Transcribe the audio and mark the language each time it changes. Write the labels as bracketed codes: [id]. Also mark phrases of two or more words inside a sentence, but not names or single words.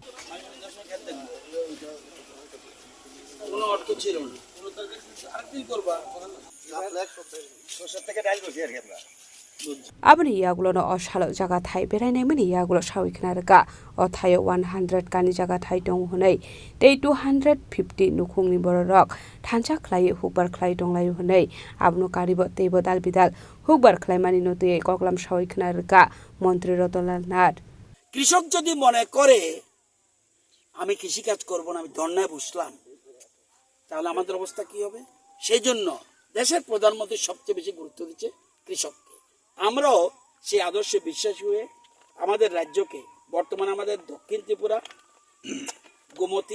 [trp] Abni yagulo no oshalo jaga thai berainai mani yagulo shawiknarga othayo 100 kani jaga thai dong hunai tei 250 nukhungni borok thancha khlai hukbar khlai donglai hunai abno karibo teibo dalbidal hukbar khlaimani notui koklam shawiknarga mantri Ratanlal Nath [bn] কৃষক যদি মনে করে আমি কৃষি কাজ করব না আমি ধর্নায় বসলাম তাহলে আমাদের অবস্থা কি হবে সেজন্য দেশের প্রধানমন্ত্রী সবচেয়ে বেশি গুরুত্ব দিচ্ছে কৃষককে আমরাও সেই আদর্শে বিশ্বাসী হয়ে আমাদের রাজ্যকে বর্তমানে আমাদের দক্ষিণ ত্রিপুরা গোমতী